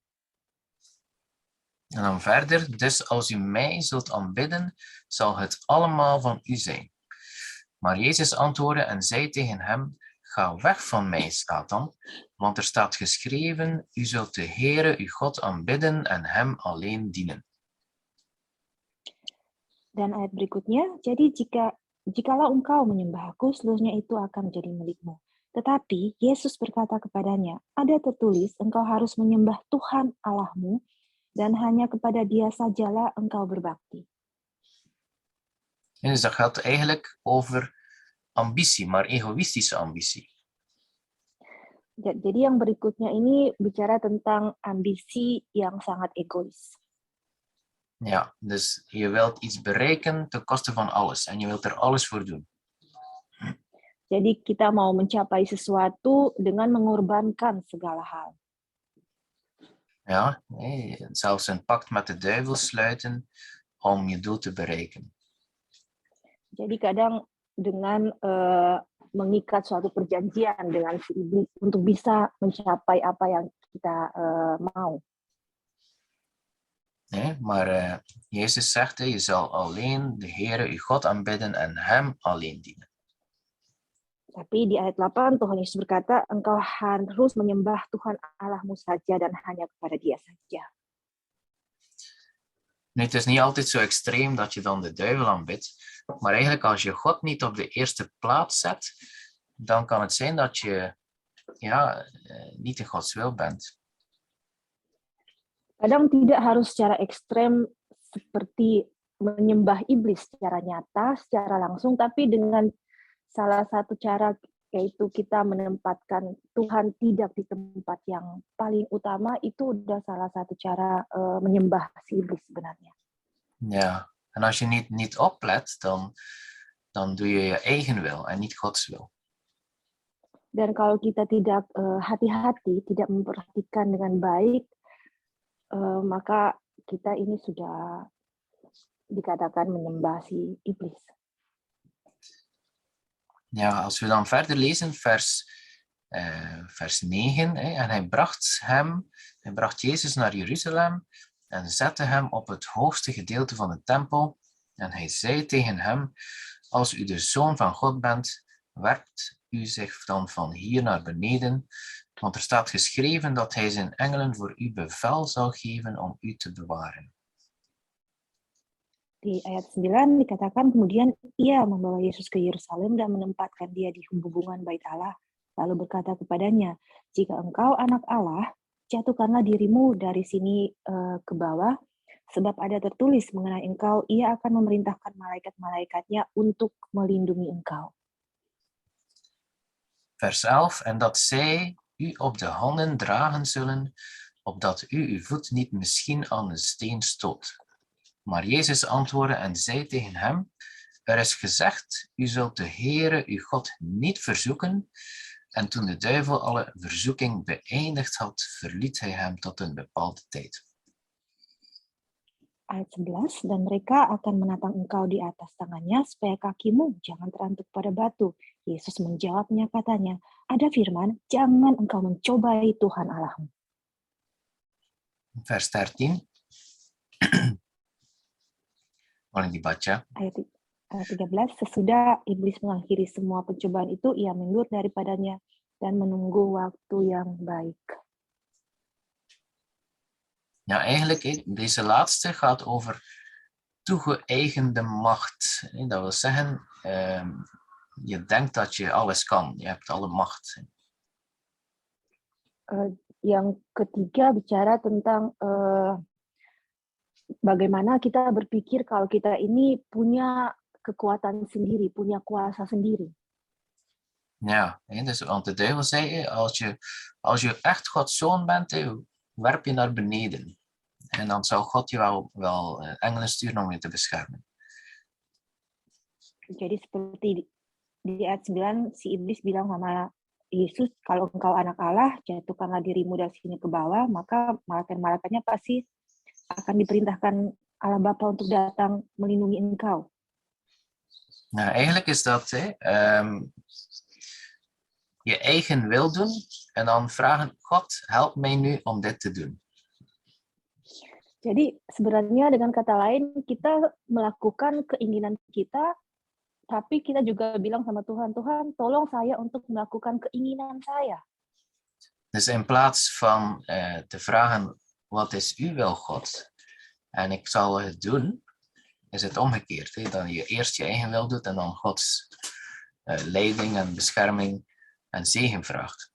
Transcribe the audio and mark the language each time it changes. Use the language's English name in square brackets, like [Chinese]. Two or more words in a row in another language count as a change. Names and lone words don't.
[Dutch] En dan verder, dus als u mij zult aanbidden, zal het allemaal van u zijn. Maar Jezus antwoordde en zei tegen hem, ga weg van mij, Satan, want er staat geschreven, u zult de Heere, uw God, aanbidden en hem alleen dienen. [Indonesian] Dan ayat berikutnya, jadi jikalau engkau menyembah aku, seluruhnya itu akan menjadi milikmu. Tetapi Yesus berkata kepadanya, ada tertulis, engkau harus menyembah Tuhan Allahmu, dan hanya kepada Dia sajalah engkau berbakti. [Dutch] Dus dat gaat eigenlijk over ambitie, maar egoïstische ambitie. [Indonesian] Jadi yang berikutnya ini bicara tentang ambisi yang sangat egois. [Dutch] Ja, dus je wilt iets bereiken ten koste van alles en je wilt er alles voor doen. [Indonesian] Jadi kita mau mencapai sesuatu dengan mengorbankan segala hal. [Dutch] Ja, zelfs een pact met de duivel sluiten om je doel te bereiken. [Indonesian] Jadi kadang dengan mengikat suatu perjanjian dengan si iblis untuk bisa mencapai apa yang kita mau. [Dutch] Nee, maar Jezus zegt, je zal alleen de Heere, uw God, aanbidden en hem alleen dienen. [Indonesian] Tapi di ayat 8 Tuhan Yesus berkata, engkau harus menyembah Tuhan Allahmu saja dan hanya kepada Dia saja. [Dutch] Nu, het is niet altijd zo extreem dat je dan de duivel aanbidt, maar eigenlijk als je God niet op de eerste plaats zet, dan kan het zijn dat je niet in Gods wil bent. [Indonesian] Kadang tidak harus secara ekstrem seperti menyembah iblis secara nyata, secara langsung, tapi dengan salah satu cara yaitu kita menempatkan Tuhan tidak di tempat yang paling utama, itu udah salah satu cara menyembah si iblis sebenarnya. [Dutch] Ja, en als je niet oplet, dan doe je je eigen wil en niet Gods wil. [Indonesian] Dan kalau kita tidak hati-hati, tidak memperhatikan dengan baik, maka kita ini sudah dikatakan menyembah si iblis. [Dutch] Ja, als we dan verder lezen, vers 9, en hij bracht Jezus naar Jeruzalem en zette hem op het hoogste gedeelte van de tempel. En hij zei tegen hem, als u de Zoon van God bent, werpt u zich dan van hier naar beneden, want er staat geschreven dat hij zijn engelen voor u bevel zal geven om u te bewaren. [Indonesian] Di ayat 9 dikatakan kemudian ia membawa Yesus ke Yerusalem dan menempatkan dia di hubungan bait Allah, lalu berkata kepadanya, jika engkau anak Allah, jatuhkanlah dirimu dari sini ke bawah, sebab ada tertulis mengenai engkau, ia akan memerintahkan malaikat-malaikatnya untuk melindungi engkau. [Dutch] Vers 11, en dat zij u op de handen dragen zullen, opdat u uw voet niet misschien aan een steen stoot. Maar Jezus antwoordde en zei tegen hem, er is gezegd, u zult de Heere uw God niet verzoeken. En toen de duivel alle verzoeking beëindigd had, verliet hij hem tot een bepaalde tijd. [Indonesian] Ayat 11, dan mereka akan menatang engkau di atas tangannya, supaya kakimu jangan terantuk pada batu. Yesus menjawabnya katanya, ada firman, jangan engkau mencobai Tuhan Allahmu. Vers 13. Boleh dibaca. Ayat 13, sesudah iblis mengakhiri semua pencobaan itu, ia mundur daripadanya dan menunggu waktu yang baik. [Dutch] Ja, eigenlijk, deze laatste gaat over toegeëigende macht. Dat wil zeggen, je denkt dat je alles kan, je hebt alle macht. [Indonesian] Yang ketiga bicara tentang bagaimana kita berpikir kalau kita ini punya kekuatan sendiri, punya kuasa sendiri. [Dutch] Ja, dus, want de duivel zei, als je echt Gods zoon bent, werp je naar beneden. En dan zou God je wel engelen sturen om je te beschermen. [Indonesian] Jadi seperti di ayat 9, si iblis bilang sama Yesus, kalau engkau anak Allah, jatuhkanlah dirimu dari sini ke bawah, maka malaikat-malaikatnya pasti akan diperintahkan Allah Bapa untuk datang melindungi engkau. [Dutch] Nou, eigenlijk is dat je eigen wil doen en dan vragen, God, help mij nu om dit te doen. [Indonesian] Jadi sebenarnya dengan kata lain, kita melakukan keinginan kita, tapi kita juga bilang sama Tuhan, Tuhan, tolong saya untuk melakukan keinginan saya. [Dutch] Dus in plaats van te vragen, wat is uw wil, God? En ik zal het doen, is het omgekeerd. Dat je eerst je eigen wil doet en dan Gods leiding en bescherming en zegen vraagt.